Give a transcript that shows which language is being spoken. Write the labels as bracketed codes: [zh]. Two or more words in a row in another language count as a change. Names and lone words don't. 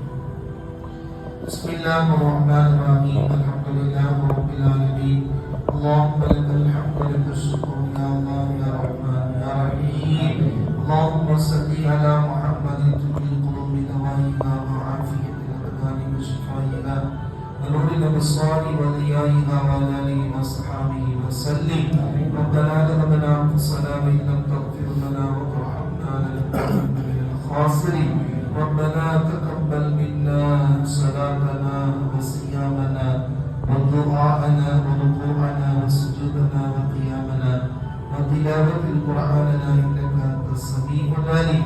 [ar] بسم الله الرحمن الرحيم. الحمد لله رب العالمين. اللهم لك الحمد لك الشكر يا الله يا رحمن يا رحيم. اللهم صل على محمد طب القلوب ودوائها وعافية الأبدان وشفائها ونور الأبصار وضيائها وعلى آله وصحبه وسلم. ربنا ظلمنا أنفسنا وإن لم تغفر لنا وترحمنا لنكونن من الخاسرين. ربنا تقبل منا صلاتنا وصيامنا ودعاءنا وركوعنا وسجودنا وقيامنا وتلاوة القرآن إنك أنت السميع العليم.